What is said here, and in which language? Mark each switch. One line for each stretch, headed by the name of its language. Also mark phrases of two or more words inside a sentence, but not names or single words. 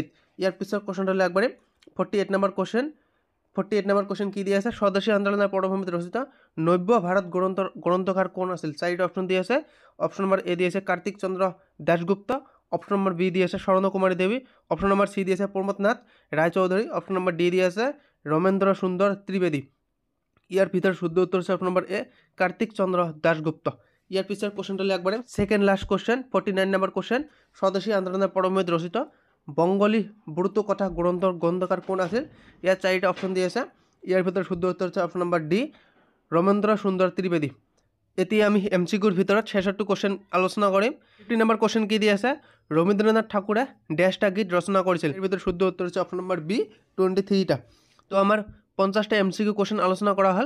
Bangla: এর পিছনের কোশ্চেনটা হলো একবারে 48 নম্বর কোশ্চেন কি দিয়েছে স্বদেশী আন্দোলনের পটভূমিতে রচিত নব্য ভারত গ্রন্থকার
Assamese: কোন আছিল
Bangla: 4টা অপশন দিয়েছে
English: option number A
Bangla: দিয়েছে কার্তিক চন্দ্র দাশগুপ্ত
English: option number B
Bangla: দিয়েছে স্বর্ণকুমারী দেবী
English: option number C
Bangla: দিয়েছে প্রমথনাথ রায়চৌধুরী
English: option number D
Bangla: দিয়েছে রমেন্দ্র সুন্দর ত্রিবেদী। ইয়ার ভিতরে শুদ্ধ উত্তর হচ্ছে
English: option number A
Bangla: কার্তিক চন্দ্র দাশগুপ্ত। ইয়ার পিছনের কোশ্চেনটা হলো একবারে
English: second last question
Bangla: 49 নম্বর কোশ্চেন স্বদেশী আন্দোলনের পটভূমিতে রচিত বঙ্গলী ব্রত কথা গ্রন্থকার কোন আছে ইয়ার 4টা অপশন দিয়েছে
Assamese: ইয়াৰ ভিতৰত শুদ্ধ উত্তৰ হৈছে অপশ্যন নম্বৰ ডি ৰমেন্দ্ৰ সুন্দৰ ত্ৰিবেদী। এতিয়া আমি MCQৰ ভিতৰত শেষৰটো কুৱেশ্যন আলোচনা কৰিম। 50 নম্বৰ কুৱেশ্যন কি দি আছে, ৰবীন্দ্ৰনাথ ঠাকুৰে ডেছটা গীত ৰচনা কৰিছিল। ইয়াৰ ভিতৰত শুদ্ধ উত্তৰ হৈছে
English: option number B
Assamese: 23টা। তো আমাৰ 50টা
English: MCQ question
Assamese: আলোচনা কৰা হ'ল।